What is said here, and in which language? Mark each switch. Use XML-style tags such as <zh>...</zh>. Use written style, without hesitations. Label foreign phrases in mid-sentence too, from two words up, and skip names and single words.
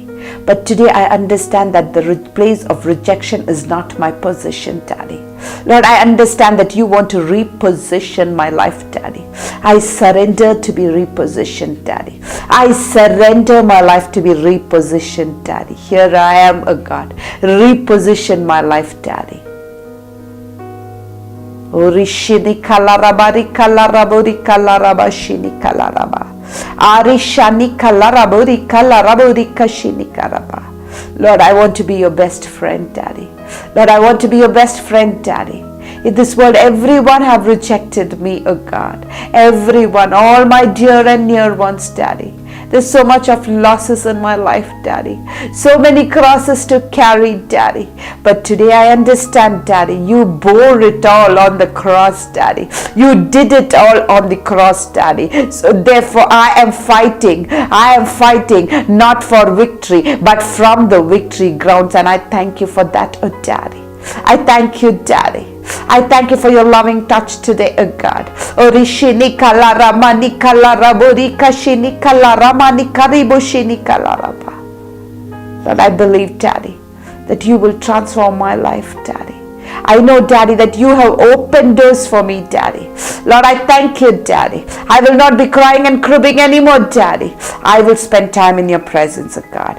<en>But today I understand that the place of rejection is not my position, Daddy. Lord, I understand that you want to reposition my life, Daddy. I surrender to be repositioned, Daddy. I surrender my life to be repositioned, Daddy. Here I am, oh God. Reposition my life, Daddy. Orishini kalarabari kalarabori kalarabashini kalaraba. Arishani kalarabori kalarabori kashini karaba. Lord, I want to be your best friend, Daddy. Lord, I want to be your best friend, Daddy. In this world, everyone have rejected me, oh God. Everyone, all my dear and near ones, Daddy. There's so much of losses in my life, Daddy. So many crosses to carry, Daddy. But today I understand, Daddy, you bore it all on the cross, Daddy. You did it all on the cross, Daddy. So therefore I am fighting. I am fighting not for victory, but from the victory grounds. And I thank you for that, oh Daddy. I thank you, Daddy. I thank you for your loving touch today, oh God. Orishini kalarama ni kalarabori kashini kalarama ni kariboshini kalaraba. Lord, I believe, Daddy, that you will transform my life, Daddy. I know, Daddy, that you have opened doors for me, Daddy. Lord, I thank you, Daddy. I will not be crying and cribbing anymore, Daddy. I will spend time in your presence, oh God.</en>